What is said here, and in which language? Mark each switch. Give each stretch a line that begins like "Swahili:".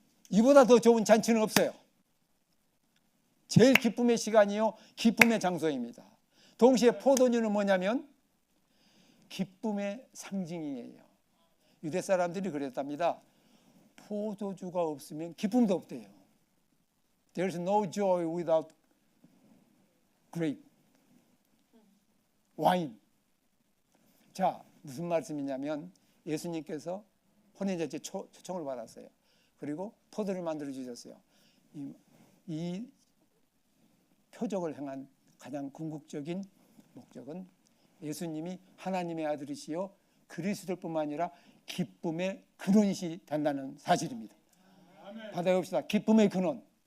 Korean: 이보다 더 좋은 잔치는 없어요. 제일 기쁨의 시간이요, 기쁨의 장소입니다. 동시에 포도주는 뭐냐면 기쁨의 상징이에요. 유대 사람들이 그랬답니다. 포도주가 없으면 기쁨도 없대요.
English: There's no joy without grape, wine.
Korean: 자, 무슨 말씀이냐면 예수님께서 혼인잔치에 초청을 받았어요. 그리고 포도를 만들어 주셨어요. 이 표적을 행한 가장 궁극적인 목적은 예수님이 하나님의 아들이시요 그리스도뿐만 아니라 기쁨의 근원이시 된다는 사실입니다. 받아봅시다. 기쁨의 근원.